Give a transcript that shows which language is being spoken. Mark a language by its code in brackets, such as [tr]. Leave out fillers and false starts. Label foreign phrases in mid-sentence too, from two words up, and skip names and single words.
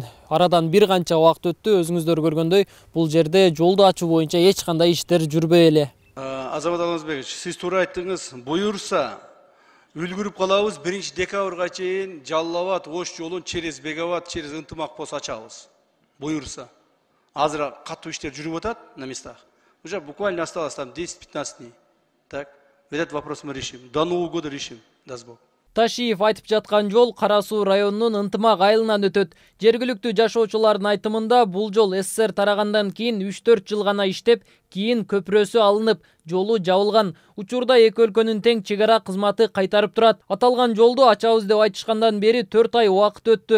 [ky] Арадан бир канча убакыт өттү. Өзүңүздөр көргөндөй, бул жерде жолду ачуу боюнча эч кандай иштер жүрбөй эле. Азамат Алмазбекович, сиз туура айттыңыз. Буюрса, үлгүрүп калабыз 1 декабрга чейин Жалал Абад Ош жолун через Беговат, через Ынтымак пост ачабыз. Буюрса. Азыр катуу иштер жүрүп атат [ru] на местах. Уже буквально осталось там 10-15 дней. Так, этот вопрос мы решим. До Нового года решим, даст Бог. [ky] Ташиев айтып жаткан жол Кара Суу районунун Ынтымак айылынан өтөт. Жергиликтүү жашоочулардын айтымында бул жол СССР тарагандан кийин 3-4 жыл гана иштеп, кийин көпүрөсү алынып, жолу жабылган. Учурда эки өлкөнүн тең чек ара кызматы кайтарып турат. Аталган жолду ачабыз деп айтышкандан бери 4 ай убакыт өттү.